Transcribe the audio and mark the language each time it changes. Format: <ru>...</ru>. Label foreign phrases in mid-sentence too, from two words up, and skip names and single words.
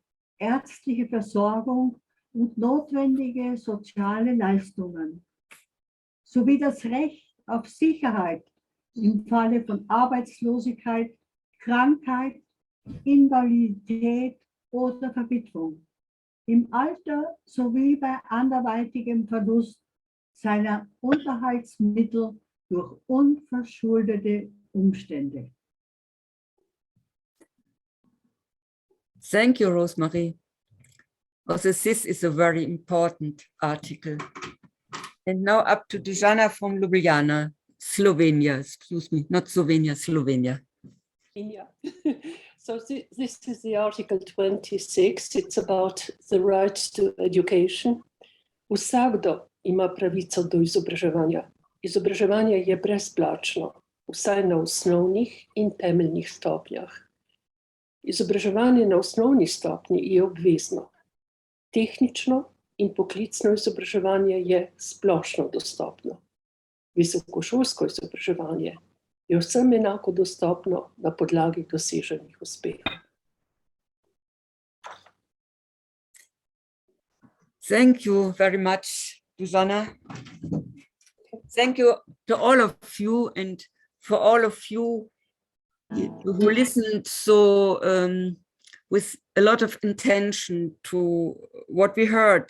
<de>ärztliche Versorgung und notwendige soziale Leistungen, sowie das Recht auf Sicherheit im Falle von Arbeitslosigkeit, Krankheit, Invalidität oder Verwitwung, im Alter sowie bei anderweitigem Verlust seiner Unterhaltsmittel durch unverschuldete Umstände.</de> <en>Thank you, Rosemarie. Also, this is a very important article. And now up to Dijana from Ljubljana, Slovenia. Excuse me, not Slovenia, Slovenia. Yeah. So this is the Article 26. It's about the right to education.</en> <sl>Vsakdo ima pravico do izobraževanja. Izobraževanje je brezplačno, vsaj na osnovnih in temeljnih stopnjah. Izobraževanje na osnovni stopnji je obvezno. Tehnično in poklicno izobraževanje je splošno dostopno. Visokošolsko izobraževanje je vsem enako dostopno na podlagi doseženih uspehov.</sl> <en>Thank you very much, Dijana. Thank you to all of you, and for all of you who listened so with a lot of intention to what we heard.</en>